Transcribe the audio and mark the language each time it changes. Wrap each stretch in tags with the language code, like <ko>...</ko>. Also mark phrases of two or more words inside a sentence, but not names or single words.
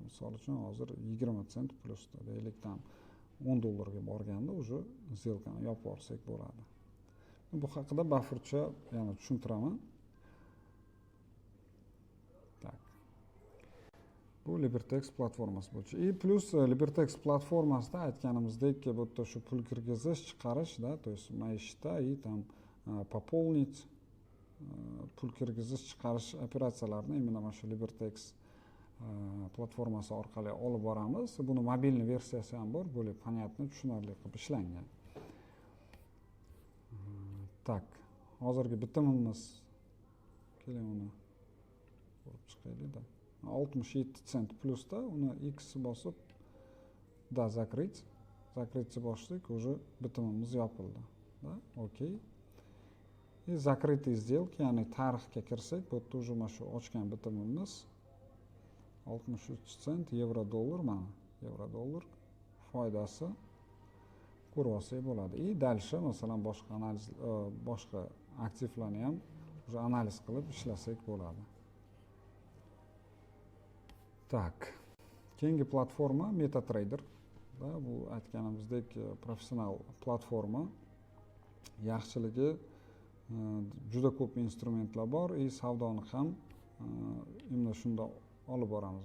<uz>Misol uchun hozir 20 sent plusda deylik, tam 10 dollarga borganda</uz> <ru>уже сделкani</ru> <uz>yopib olsak bo'ladi. Bu haqida bafurcha yana tushuntiraman. Tak. Bu LiberTex platformasi bo'yicha. И plus LiberTex platformasida aytganimizdek, bu yerda shu pul kirgizish, chiqarish da,</uz> <ru>то есть</ru> <uz>maishda</uz> <ru>и там пополнить</ru> <uz>pul kirgizish, chiqarish operatsiyalarini imенно mana shu LiberTex platformasi orqali olib boramiz. Buni mobilniy versiyasi ham bor, bo'lib понятно, tushunarli qilib ishlangan. Tak, hozirgi bitimimiz, keling uni ko'rib chiqaylik-da. 67 sent plusda, uni X bosib da закрыть bosdik, уже bitimimiz yopildi.</uz> <ru>Da, okey. и закрытые сделки,</ru> <uz>ya'ni tarixga kirsak, bu yerda уже mana shu ochgan bitimimiz 63 sent yevro dollar, mana yevro dollar foydasi ko'rib olsak bo'ladi.</uz> <ru>И дальше</ru> <uz>masalan boshqa analiz boshqa aktivlarni ham уже analiz qilib ishlasak bo'ladi. Tak. Keyingi platforma MetaTrader. Bu aytganimizdek professional platforma. Yaxshiligi juda ko'p instrumentlar bor, savdoni ham imlo shunda olib boramiz.</uz>